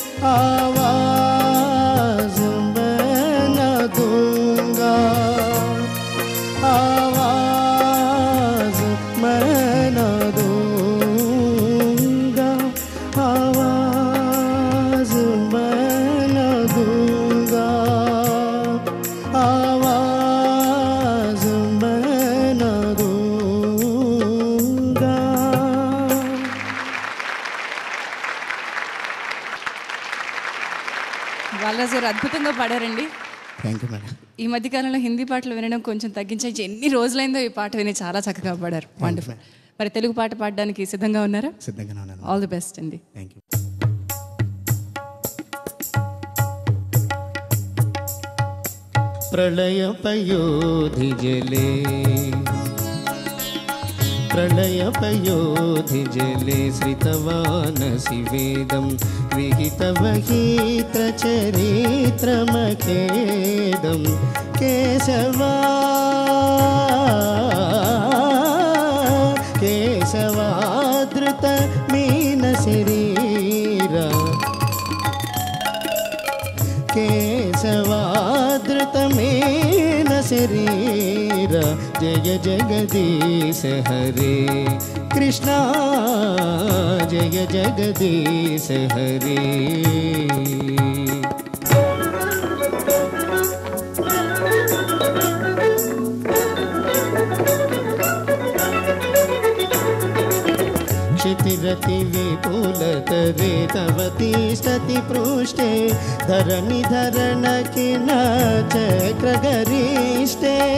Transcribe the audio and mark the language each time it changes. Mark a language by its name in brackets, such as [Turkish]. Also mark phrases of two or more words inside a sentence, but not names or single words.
[Hindi] आवाज मैं न दूंगा, आवाज मैं न दूंगा, आवाज मैं न दूंगा, आवाज मैं न दूंगा। [Telugu] బాలరాజు గారు అద్భుతంగా పాడారండి. [English] Thank you madam. [Telugu] ఈ మధ్య కాలంలో హిందీ పాటలు వినడం కొంచెం తగ్గించేసి ఎన్ని రోజులైందో ఈ పాట విని చాలా చక్కగా పాడారు. వండర్ఫుల్. మరి తెలుగు పాట పాడడానికి సిద్ధంగా ఉన్నారా? సిద్ధంగానే ఉన్నాను. [English] All the best అండి. Thank you. [Sanskrit] प्रलय पयोधि जले, प्रलय पयोधि जले श्रितवानसि वेदं विहितवहीत्र चरित्रमखेदं केशवा केशवादृत मीन शरीरा, केशवादृतमेन शरीर। जय जगदीश हरे कृष्णा, जय जगदीश हरे। क्षितिरति विपुलतरे तव तिष्ठति पृष्ठे, धरणिधरण किन चक्रगरिष्ठे।